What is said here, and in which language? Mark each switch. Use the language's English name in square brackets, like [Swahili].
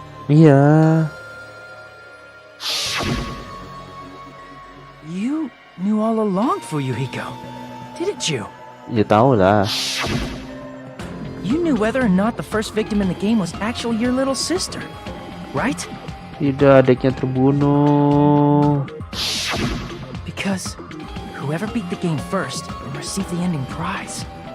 [Indonesian] Iya. [English] You knew all along, Fuyuhiko, didn't you? [Indonesian] Ya tahu lah. [English] You knew whether or not the first victim in the game was actually your little sister, right? [Indonesian] Tidak, adiknya terbunuh. [English] Because whoever beat the game first will receive the ending prize.